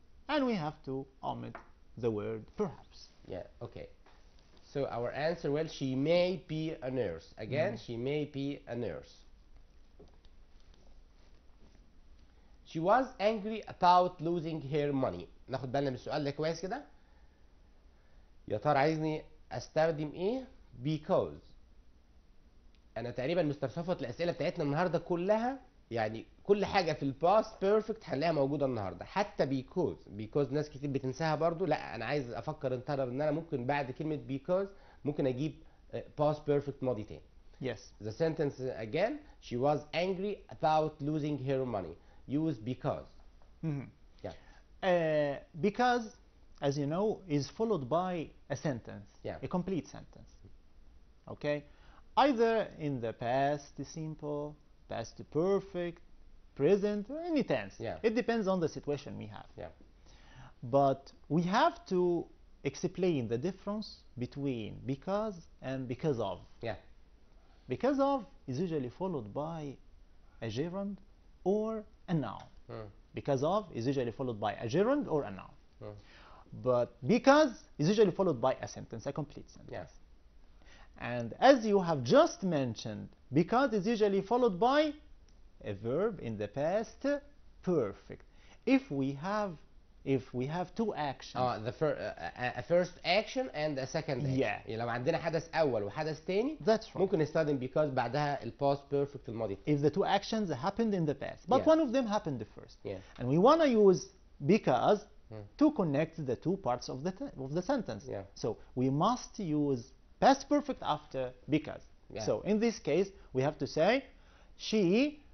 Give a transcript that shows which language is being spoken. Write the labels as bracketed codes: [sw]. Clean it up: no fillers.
[en] And we have to omit the word perhaps. Yeah, okay. So our answer, well, she may be a nurse. Again, she may be a nurse. She was angry about losing her money. [ar] ناخد بالنا من السؤال ده كويس كده. يا ترى عايزني استخدم ايه؟ because. انا تقريبا مستر صفوت الاسئله بتاعتنا النهارده كلها يعني كل حاجه في الباست بيرفكت هنلاقيها موجوده النهارده، حتى because ناس كتير بتنساها برضو، لا انا عايز افكر ان انا ممكن بعد كلمه because ممكن اجيب [en] past perfect [ar] ماضي تاني. [en] Yes. The sentence again, she was angry about losing her money. Use because. Yeah. Because, as you know, is followed by a sentence, a complete sentence. Okay? Either in the past simple, past perfect, present, or any tense. Yeah. It depends on the situation we have. Yeah. But we have to explain the difference between because and because of. Yeah. Because of is usually followed by a gerund or a noun. Because of is usually followed by a gerund or a noun. But because is usually followed by a sentence, a complete sentence. Yes. And as you have just mentioned, because is usually followed by a verb in the past perfect. If we have two actions. A first action and a second action. Yeah. [ar] يعني لو عندنا حدث أول وحدث تاني. [en] That's right. [ar] ممكن نستخدم because بعدها الباست بيرفكت الماضي. [en] If the two actions happened in the past, but one of them happened first. Yeah. And we want to use because to connect the two parts of the sentence. Yeah. So we must use past perfect after because. Yeah. So in this case, we have to say she